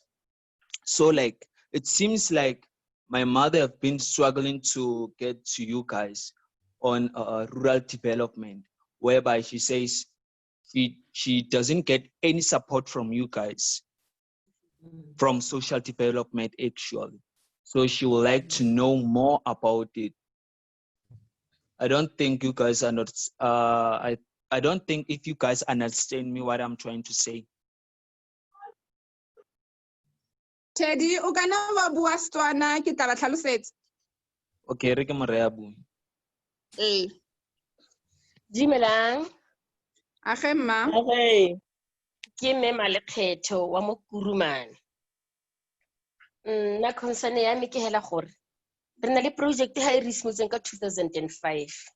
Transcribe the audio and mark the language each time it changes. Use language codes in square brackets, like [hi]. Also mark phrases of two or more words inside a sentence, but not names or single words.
[en] So like it seems like my mother have been struggling to get to you guys on rural development, whereby she says she doesn't get any support from you guys from social development actually. So she would like to know more about it. I don't think you guys are not, I don't think if you guys understand me what I'm trying to say. Teddy, [tn] o kana wa bua Setswana ke tla ba tlhalosetsa. Okay, re ke Morea bua. Dumelang. Age mma. Age. Ke mme Malekgetho wa mo Kurumane. Nna concern ya me ke hela gore re na le project ha e re simotseng ka 2005.